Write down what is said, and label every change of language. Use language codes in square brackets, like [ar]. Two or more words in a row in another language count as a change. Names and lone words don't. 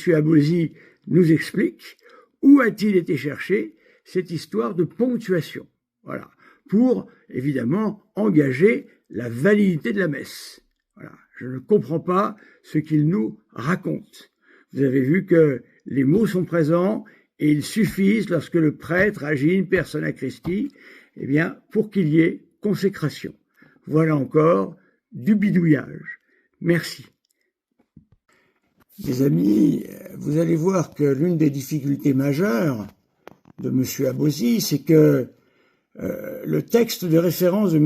[fr] Abosi nous explique où a-t-il été chercher cette histoire de ponctuation. Voilà, pour évidemment engager la validité de la messe. Voilà, je ne comprends pas ce qu'il nous raconte. Vous avez vu que les mots sont présents et ils suffisent lorsque le prêtre agit [la] in persona Christi, [fr] eh bien, pour qu'il y ait consécration. Voilà encore du bidouillage. Merci. Mes amis, vous allez voir que l'une des difficultés majeures de M. Abosi, c'est que le texte de référence de M.